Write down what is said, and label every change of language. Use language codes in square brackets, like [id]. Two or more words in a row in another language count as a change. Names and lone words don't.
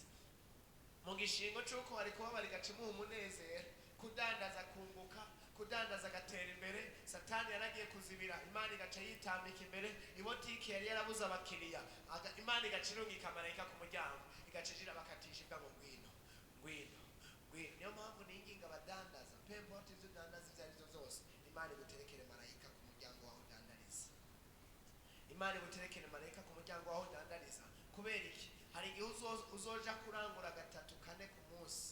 [rn] Mu gishingo cy'uko wari kubabara igacimuha umunezero, kudandaza kunguka, kudandaza agatera imbere. Satani yaragiye kuzibira, Imana igaca yitambika imbere. Ibotiki yari yarabuze abakiriya, Imana igaca irungika marayika ku muryango, igaca ijira bakatisha ibwa ngo ngwino ngwino ngwino. Niyo mpamvu ninginga abadandaza, pemporte ibyo udandaza ibyo ari byo byose, Imana iguterekere marayika ku muryango wawe udandariza. Imana iguterekere marayika ku muryango wawe udandariza. Kubera iki? Hari igihe uzoja kurangura 3-4 ku munsi.